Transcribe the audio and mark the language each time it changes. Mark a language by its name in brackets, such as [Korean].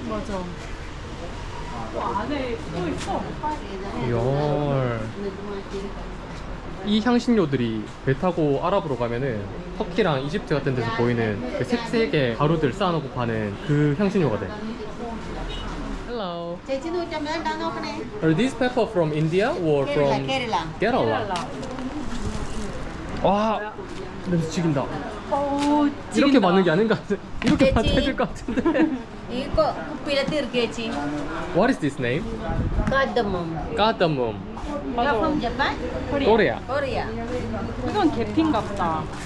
[Korean] 맞아. 안에 또 있어. 열. 이 향신료들이 배 타고 아랍으로 가면은 터키랑 이집트 같은 데서 보이는 그 색색의 가루들 쌓아놓고 파는 그 향신료가 돼. [English] Hello. Are these pepper from India or from Kerala? [Korean] 와, 냄새 죽인다. 오, 이렇게 맞는 게 아닌 것 같은. 이렇게 맞아야 될 것 같은데. Iko piratir keci. [English] What is this name? Cardamom. Cardamom. You're from Japan? Korea. Korea. [Korean] 이건 계피인가 보다.